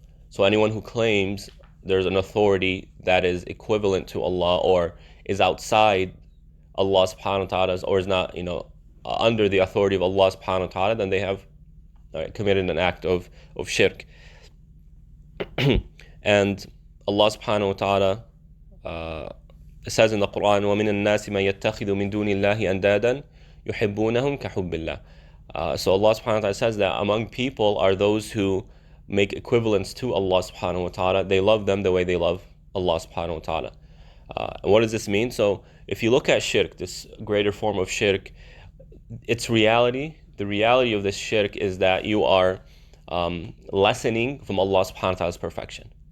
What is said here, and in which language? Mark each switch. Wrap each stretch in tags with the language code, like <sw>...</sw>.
<en>So anyone who claims there's an authority that is equivalent to Allah, or is outside Allah subhanahu wa ta'ala, or is not, under the authority of Allah subhanahu wa ta'ala, then they have committed an act of shirk. And Allah subhanahu wa ta'ala says in the Quran,</en> <ar>وَمِنَ النَّاسِ مَن يَتَّخِذُ مِن دُونِ اللَّهِ أَنْدَادًا يُحِبُّونَهُمْ كَحُبِّ اللَّهِ.</ar> <en>So Allah subhanahu wa ta'ala says that among people are those who make equivalents to Allah subhanahu wa ta'ala. They love them the way they love Allah subhanahu wa ta'ala. And what does this mean? So if you look at shirk, this greater form of shirk, its reality, the reality of this shirk is that you are lessening from Allah subhanahu wa ta'ala's perfection.</en>